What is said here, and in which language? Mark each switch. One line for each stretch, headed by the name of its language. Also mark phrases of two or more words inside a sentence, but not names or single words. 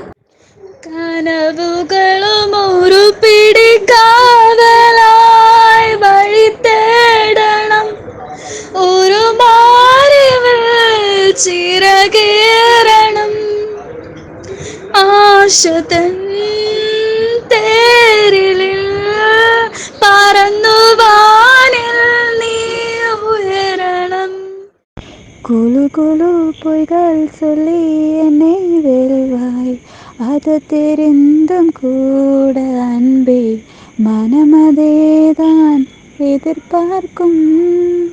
Malayalam: കനവുകളും ഒരു പിടി കാതലായി വഴി തേടണം, ഒരു മാറിവിൽ ചിറകേറണം. ആശതൻ തേരിലിൽ പറന്നു വാനിൽ നീ ഉയരണം.
Tamil: குழு குழு பொய்கள் சொல்லி என்னை வெல்வாய், அது தெரிந்தும் கூட அன்பே மனமதேதான் எதிர்பார்க்கும்.